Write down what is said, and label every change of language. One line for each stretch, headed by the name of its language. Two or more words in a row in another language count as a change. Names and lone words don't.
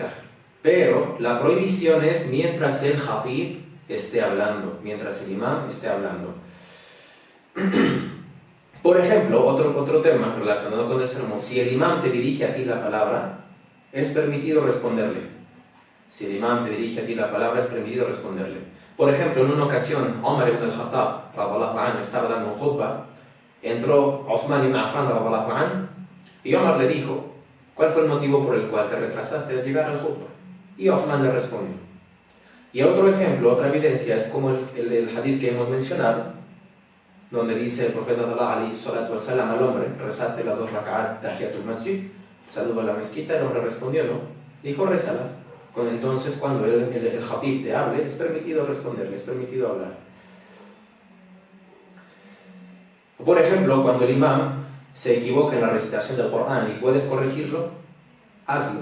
Spanish: Pero la prohibición es mientras el jatib esté hablando, mientras el imam esté hablando. Por ejemplo, otro tema relacionado con el sermón, si el imam te dirige a ti la palabra, es permitido responderle. Si el imam te dirige a ti la palabra, es permitido responderle. Por ejemplo, en una ocasión, Omar ibn al-Khattab
Arabic: رضي الله عنه
Spanish: estaba dando un khutbah, entró Uthman ibn Affan
Arabic: رضي الله عنه,
Spanish: y Omar le dijo, ¿cuál fue el motivo por el cual te retrasaste al llegar al khutbah? Y Uthman le respondió. Y otro ejemplo, otra evidencia, es como el hadith que hemos mencionado, donde dice el profeta
Arabic: عليه الصلاة والسلام
Spanish: al hombre, rezaste las 2
Arabic: ركعات تحية المسجد,
Spanish: saludo a la mezquita, el hombre respondió, no, dijo, rézalas. Entonces, cuando el jatib te hable, es permitido responderle, es permitido hablar. Por ejemplo, cuando el imam se equivoca en la recitación del Corán y puedes corregirlo, hazlo.